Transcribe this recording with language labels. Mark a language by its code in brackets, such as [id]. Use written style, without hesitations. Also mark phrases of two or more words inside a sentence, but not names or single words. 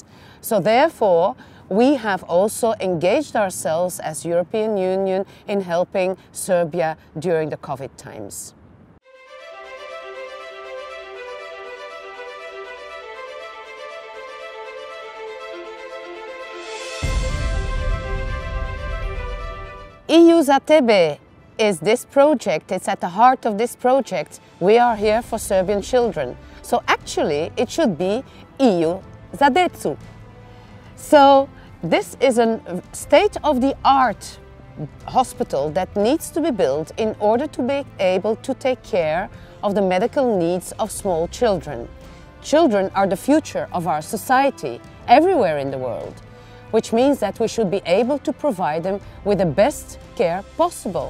[en] So therefore, we have also engaged ourselves as European Union in helping Serbia during the COVID times. EU [sr] za tebe [en] is this project. It's at the heart of this project. We are here for Serbian children. So actually it should be EU [sr] za decu. [en] So this is a state-of-the-art hospital that needs to be built in order to be able to take care of the medical needs of small children. Children are the future of our society everywhere in the world, which means that we should be able to provide them with the best care possible.